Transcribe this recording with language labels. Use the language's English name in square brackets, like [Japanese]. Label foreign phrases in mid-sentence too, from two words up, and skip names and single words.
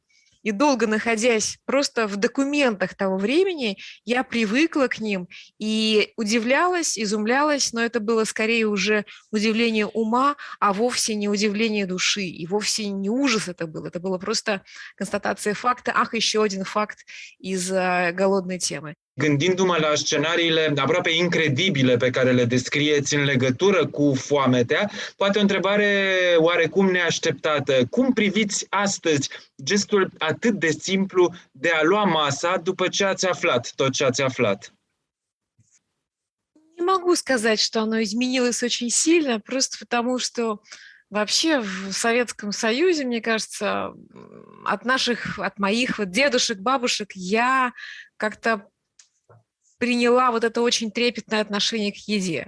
[Russian] И долго находясь просто в документах того времени, я привыкла к ним и удивлялась, изумлялась, но это было скорее уже удивление ума, а вовсе не удивление души, и вовсе не ужас это было просто констатация факта, еще один факт из голодной темы. [Romanian] Gândindu-mă la scenariile aproape incredibile pe care le descrieți în legătură cu foametea, poate o întrebare oarecum neașteptată. Cum priviți astăzi gestul atât de simplu de a lua masa după ce ați aflat tot ce ați aflat? [Russian] Не могу сказать, что оно изменилось очень сильно, просто потому что вообще в Советском Союзе, мне кажется, от моих вот дедушек, бабушек я как-то приняла вот это очень трепетное отношение к еде.